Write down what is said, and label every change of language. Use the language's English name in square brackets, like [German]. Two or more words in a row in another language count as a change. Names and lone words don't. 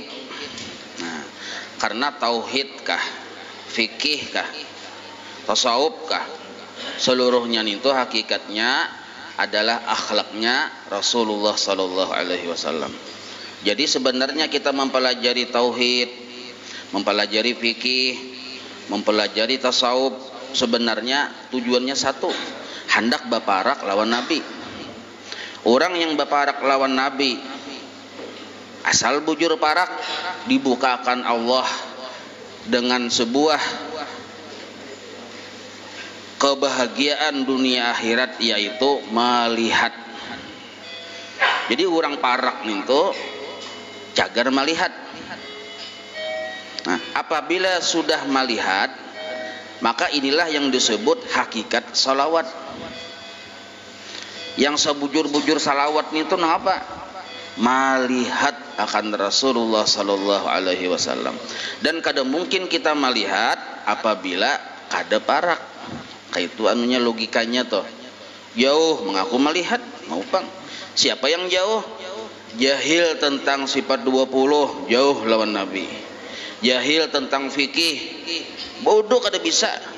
[Banjar] Nah, karena tauhid kah, fikih kah, tasawuf kah, seluruhnya itu hakikatnya adalah akhlaknya Rasulullah [Arabic] صلى الله عليه وسلم. [Banjar] Jadi sebenarnya kita mempelajari tauhid, mempelajari fikih, mempelajari tasawuf sebenarnya tujuannya satu, hendak baparak lawan Nabi. Orang yang baparak lawan Nabi asal bujur parak dibukakan Allah dengan sebuah kebahagiaan dunia akhirat, yaitu melihat. Jadi orang parak itu cagar melihat. Nah, apabila sudah melihat, maka inilah yang disebut hakikat salawat. Yang sebujur-bujur salawat itu apa? Melihat akan Rasulullah [Arabic] صلى الله عليه وسلم. [Banjar] Dan kada mungkin kita melihat apabila kada parak. Kayak itu anunya logikanya toh. Jauh mengaku melihat, mau pang. Siapa yang jauh? Jahil tentang sifat 20, jauh lawan Nabi. Jahil tentang fikih, bodoh kada bisa.